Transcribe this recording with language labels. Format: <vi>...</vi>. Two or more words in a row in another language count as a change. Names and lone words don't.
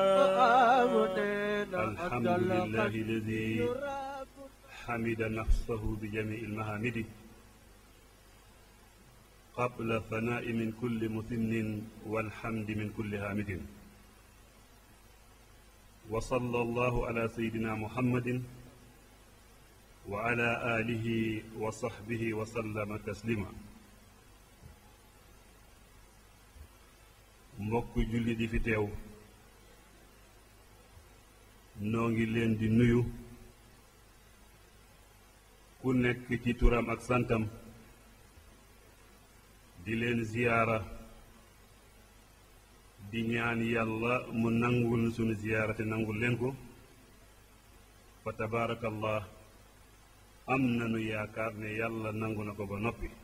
<ar>الحمد لله الذي حمد نفسه بجميع المحامد قبل ثناء من كل مثن والحمد من كل حامد وصلى الله على سيدنا محمد وعلى آله وصحبه وسلم تسليما</ar> <wo>mbokk julli di fi teew noo ngi leen di nuyu ku nekk ci turam ak santam di leen ziyaara di ñaan yàlla mu nangul sunu ziyaara te nangul leen ko fa tabaarakallah am nanu yaakaar ne yàlla nangu na ko ba noppi</wo>